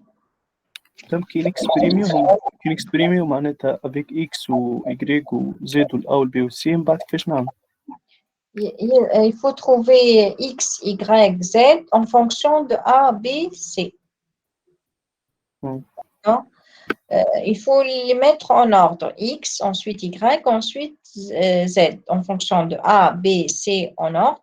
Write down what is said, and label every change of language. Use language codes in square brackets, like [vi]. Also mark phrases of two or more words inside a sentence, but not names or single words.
[ar] تمام كي نكسبريميو معناتها avec x و y و z و a و b و c من بعد كيفاش نعمل؟ [fr] Il faut trouver X, Y, Z en fonction de A, B, C. مم. Non? Il faut les mettre en ordre. X, ensuite Y, ensuite Z, en fonction de A, B, C en ordre.